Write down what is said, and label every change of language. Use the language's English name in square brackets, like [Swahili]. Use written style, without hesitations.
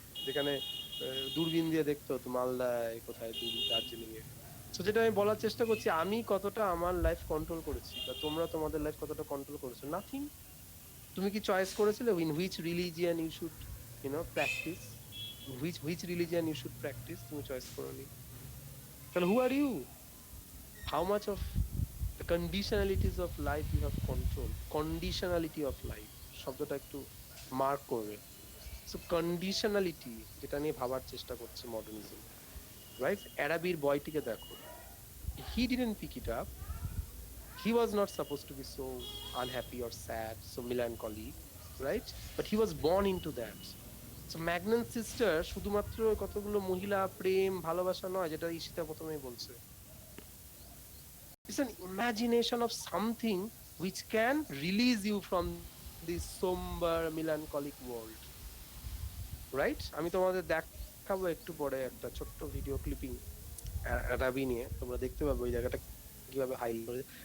[Bangla] যেখানে দূরবীন দিয়ে দেখতো তো মালদায় কোথায়, দার্জিলিং এ। তো যেটা আমি বলার চেষ্টা করছি, আমি কতটা আমার লাইফ কন্ট্রোল করেছি বা তোমরা তোমাদের লাইফ কতটা কন্ট্রোল করেছো, নাথিং। তুমি কি চয়েস করেছিলে [English] In which religion you should practice, which religion you should practice? [Bangla] তুমি চয়েস করোনি। তাহলে [English] Who are you? How much of the conditionalities of life you have control? Conditionality of life [Bangla] শব্দটা একটু মার্ক করবে। সো কন্ডিশনালিটি, যেটা নিয়ে ভাবার চেষ্টা করছে মডার্নিজম, রাইট? অ্যারাবির বয়টিকে দেখো, [English] He didn't pick it up, he was not suppose to be so unhappy or sad, so melancholy, right? But he was born into that. [Bangla] So Maignan sister শুধুমাত্র কতগুলো মহিলা, প্রেম, ভালোবাসা নয়, যেটা ঈশিতা প্রথমেই বলছে। [English] It's an imagination of something which can release you from this somber melancholic world, right? [Bangla] আমি তোমাদের দেখাবো একটু পরে একটা ছোট্ট ভিডিও ক্লিপিং রাবি নিয়ে, তোমরা দেখতে পাবে ওই জায়গাটা কিভাবে হাইলাইট করে।